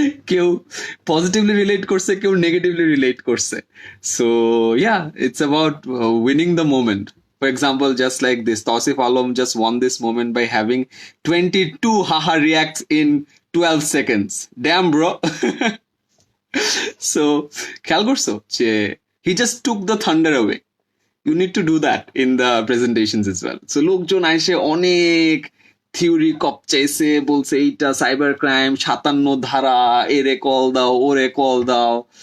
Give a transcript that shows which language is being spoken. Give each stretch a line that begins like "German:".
Bangla: কেউ positively relate করছে, কেউ নেগেটিভলি রিলেট করছে।
English: So yeah, it's about winning the moment. For example, just like this, Tausif Alam just won this moment by having 22 haha reacts in 12 seconds. Damn, bro. So,
Bangla: খেয়াল করছো যে
English: he just took the thunder away. You need to do that in the presentations as well.
Bangla: So, লোকজন আইসে অনেক theory কপচাইছে, বলছে এইটা cyber crime, 57 ধারা, এরে কল দাও, ওরে কল দাও।